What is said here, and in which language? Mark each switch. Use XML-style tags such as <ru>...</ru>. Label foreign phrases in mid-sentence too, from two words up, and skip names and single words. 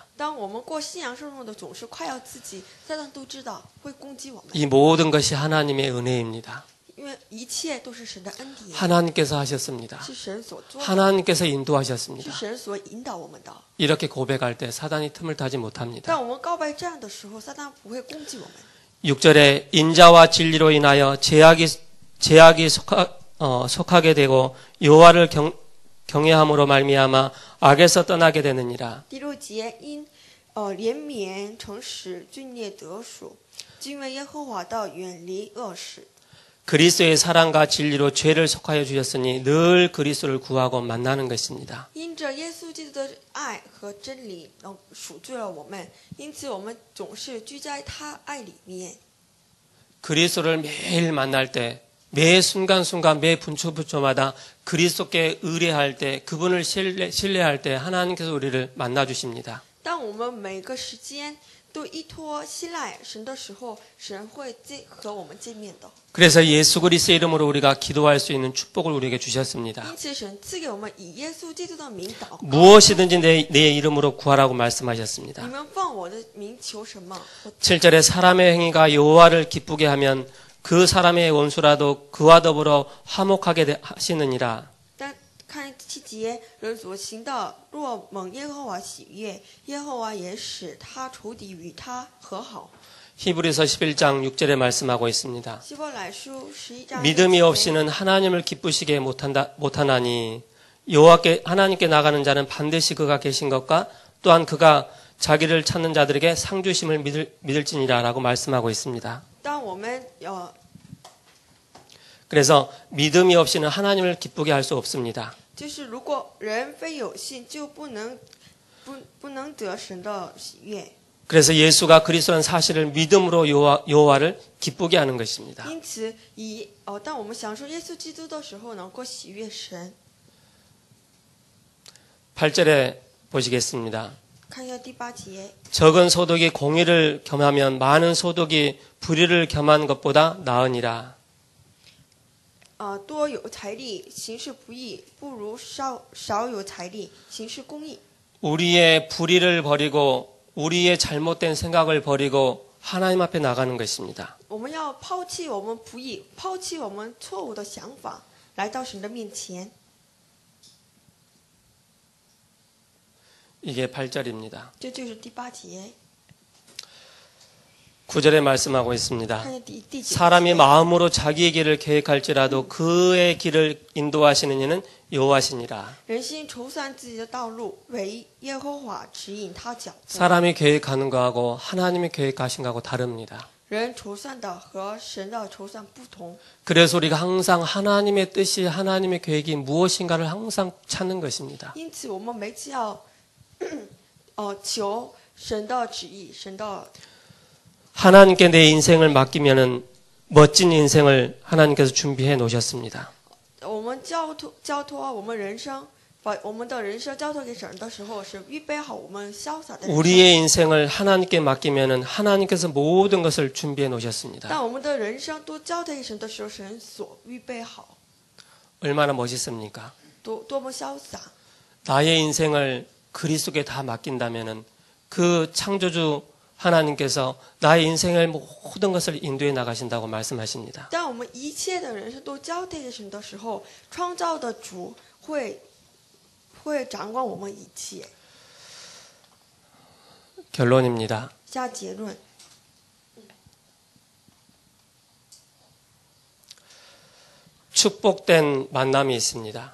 <zh>当我们过信仰生活的总是夸耀自己，撒旦都知道会攻击我们，</zh> <ko>이 모든 것이 하나님의 은혜입니다.</ko> <zh>因为一切都是神的恩典，</zh> <ko>하나님께서 하셨습니다.</ko> <zh>是神所做的，</zh> <ko>하나님께서</ko> <zh>是</zh> <ko>인도하셨습니다.</ko> <zh>神所引导我们的。</zh> <ko>이렇게 고백할 때 사단이 틈을 타지 못합니다.</ko> <zh>当我们告白这样的时候，撒旦不会攻击我们。</zh> <ko>6절에 인자와 진리로 인하여 제약이 속하게 되고 여호와를 경외함으로 말미암아 악에서 떠나게 되느니라.</ko> <zh>第6节，因怜悯诚实罪孽得赎，敬畏耶和华的远离恶事。</zh> <ko>그리스도의 사랑과 진리로 죄를 속하여 주셨으니 늘 그리스도를 구하고 만나는 것입니다.</ko> <zh>因着耶稣基督的爱和真理，赎罪了我们，因此我们总是居在他爱里面。</zh> <ko>그리스도를 매일 만날 때, 매 순간순간, 매 분초분초마다 그리스도께 의뢰할 때, 그분을 신뢰할 때 하나님께서 우리를 만나 주십니다.</ko> <zh>当我们每个时间都依托信赖神的时候，神会和我们见面的。</zh> <ko>그래서 예수 그리스도의 이름으로 우리가 기도할 수 있는 축복을 우리에게 주셨습니다.</ko> <zh>因此，神赐给我们以耶稣基督的名祷告。</zh> <ko>무엇이든지 내 이름으로 구하라고</ko> <zh>你</zh> <ko>말씀하셨습니다.</ko> <zh>们奉我的名求什么？</zh> <ko>7절에 사람의 행위가 여호와를 기쁘게 하면 그 사람의 원수라도 그와 더불어 화목하게 하시느니라.</ko> <zh>但看7节，人所行的，若蒙耶和华喜悦，耶和华也使他仇敌与他和好。</zh> <ko>히브리서 11장 6절에 말씀하고 있습니다.</ko> <zh>希伯来书11章</zh> <ko>믿음이</ko> <zh>6节</zh> <ko>없이는 하나님을 기쁘시게 못하나니 여호와께 하나님께 나가는 자는 반드시 그가 계신 것과 또한 그가 자기를 찾는 자들에게 상 주심을 믿을지니라라고 말씀하고 있습니다.</ko> <zh>当我们</zh> <ko>그래서 믿음이 없이는 하나님을 기쁘게 할 수 없습니다.</ko> <zh>就是如果人非有信，就不能得神的喜悦。</zh> <ko>그래서 예수가 그리스도라는 사실을 믿음으로 여호와를 기쁘게 하는 것입니다.</ko> <zh>因此，当我们享受耶稣基督的时候，能够喜悦神。</zh> <ko>8절에 보시겠습니다.</ko> <zh>看一下第8节，</zh> <ko>적은 소득이 공의를 겸하면 많은 소득이 불의를 겸한 것보다 나으니라.</ko> <zh>多有财力行事不义，不如少有财力行事公义。</zh> <ko>우리의 불의를 버리고 우리의 잘못된 생각을 버리고 하나님 앞에 나가는 것입니다.</ko> <zh>我们要抛弃我们不义，抛弃我们错误的想法，来到神的面前。</zh> <ko>이게 8절입니다.</ko> <zh>这就是第8节。</zh> <ko>9절에 말씀하고 있습니다.</ko> <zh>看见第几</zh> <ko>사람이 마음으로 자기의 길을 계획할지라도 그의 길을 인도하시는 이는 여호와시니라.</ko> <zh>人心筹算自己的道路，唯耶和华指引他脚步。</zh> <ko>사람이 계획하는 거하고 하나님이 계획하신 거하고 다릅니다.</ko> <zh>人筹算的和神的筹算不同，</zh> <ko>그래서 우리가 항상 하나님의 뜻이 하나님의 계획이 무엇인가를 항상 찾는 것입니다.</ko> <zh>因此我们每次要求神的旨意，神的</zh> <ko>하나님께 내 인생을 맡기면은 멋진 인생을 하나님께서 준비해 놓으셨습니다.</ko> <zh>我们交托我们人生，把我们的人生交托给神的时候，是预备好我们潇洒的人生。</zh> <ko>우리의 인생을 하나님께 맡기면은 하나님께서 모든 것을 준비해 놓으셨습니다.</ko> <zh>当我们的人生都交托给神的时候，神所预备好，</zh> <ko>얼마나 멋있습니까?</ko> <zh>多么潇洒！</zh> <ko>나의 인생을 그리스도께 다 맡긴다면은 그 창조주 하나님께서 나의 인생의 모든 것을 인도해 나가신다고 말씀하십니다.</ko> <zh>当我们一切的人生都交托给神的时候，创造的主会掌管我们一切。</zh> <ko>결론입니다.</ko> <zh>下结论，</zh> <ko>축복된 만남이 있습니다.</ko>